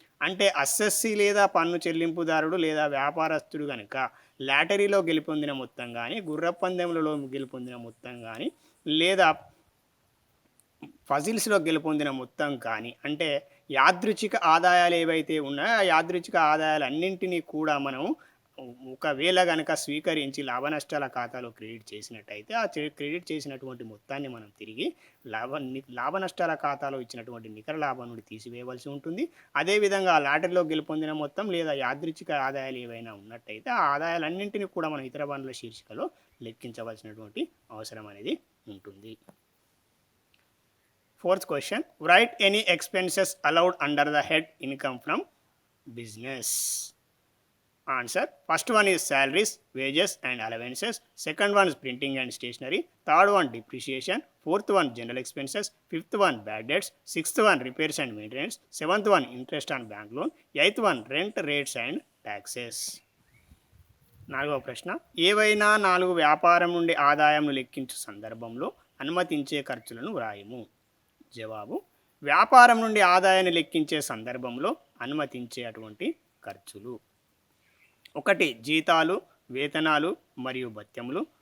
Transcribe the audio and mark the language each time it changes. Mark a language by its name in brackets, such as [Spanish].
[Telugu] అంటే అసెస్సీ లేదా పన్ను చెల్లింపుదారుడు లేదా వ్యాపారస్తుడు కనుక లాటరీలో గెలుపొందిన మొత్తం కానీ గుర్రపందెములలో గెలుపొందిన మొత్తం కానీ లేదా ఫజిల్స్లో గెలుపొందిన మొత్తం కానీ అంటే యాదృచ్ఛిక ఆదాయాలు ఏవైతే ఉన్నాయో ఆ యాదృచ్ఛిక ఆదాయాలన్నింటినీ కూడా మనం ఒకవేళ కనుక స్వీకరించి లాభ నష్టాల ఖాతాలో క్రెడిట్ చేసినట్టయితే ఆ క్రెడిట్ చేసినటువంటి మొత్తాన్ని మనం తిరిగి లాభ నష్టాల ఖాతాలో ఇచ్చినటువంటి నికర లాభం నుండి తీసివేయవలసి ఉంటుంది. అదేవిధంగా లాటరీలో గెలుపొందిన మొత్తం లేదా యాదృచ్ఛిక ఆదాయాలు ఏవైనా ఉన్నట్టయితే ఆ ఆదాయాలన్నింటినీ కూడా మనం ఇతర వనరుల శీర్షికలో లెక్కించవలసినటువంటి అవసరం అనేది ఉంటుంది. [English] Fourth question, write any expenses allowed under the head income from business. Answer, first one is salaries, wages and allowances. Second one is printing and stationery. Third one depreciation. Fourth one general expenses. Fifth one bad debts. Sixth one repairs and maintenance. Seventh one interest on bank loan. Eighth one rent rates and taxes. [Telugu] నాలుగవ ప్రశ్న, ఏవైనా 4 వ్యాపారం నుండి ఆదాయంను లెక్కించు సందర్భంలో అనుమతించే ఖర్చులను వ్రాయము. జవాబు, వ్యాపారం నుండి ఆదాయాన్ని లెక్కించే సందర్భంలో అనుమతించే అటువంటి ఖర్చులు: 1 జీతాలు, వేతనాలు మరియు భత్యములు.